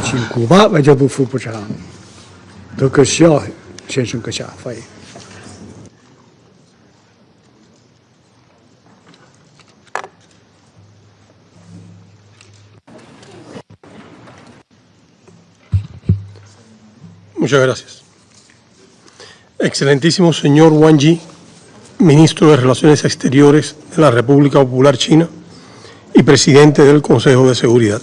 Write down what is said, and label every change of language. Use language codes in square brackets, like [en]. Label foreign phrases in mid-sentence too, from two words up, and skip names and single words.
[zh] 请古巴外交部副部长德克西奥先生阁下发言。 [es] Muchas gracias. Excelentísimo señor Wang Yi, Ministro de Relaciones Exteriores de la República Popular China y Presidente del Consejo de Seguridad.